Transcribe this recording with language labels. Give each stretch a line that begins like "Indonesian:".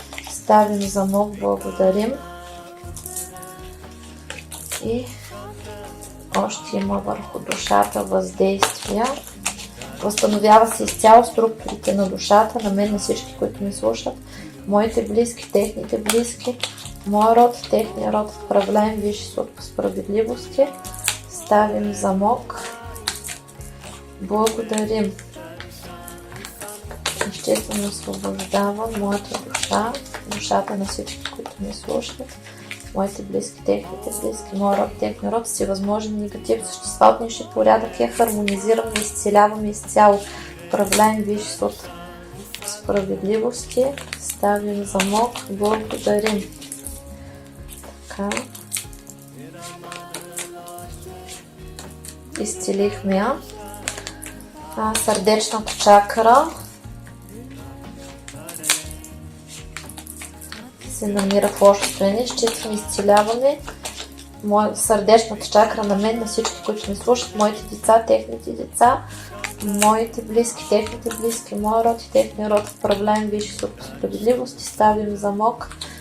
Russian: Ставим замок, благодарим.
Bulgarian: И още има върху душата въздействия. Възстановява се изцяло структурите на душата, на мен, на всички, които ме слушат, моите близки, техните близки, моя род, техния род.
Russian: Управляем висши суд по справедливости. Ставим замок. Благодарим.
Bulgarian: Изчествено освобождавам моята душа, душата на всички, които ме слушат, моите близки, техните близки, моя род, техния род, всевъзможни негатив, същества от нисши порядък, я хармонизираме, изцеляваме изцяло.
Russian: Управляем висши суд по справедливости. Ставим замок. Благодарим. Така.
Bulgarian: Изцелихме я. Сърдечната чакра се намира в лошо състояние. Изчистваме, изцеляваме сърдечната чакра на мен, на всички, които ме слушат, моите деца, техните деца, моите близки, техните близки, моя род и техния род.
Russian: Управляем висши суд по справедливост и ставим замок.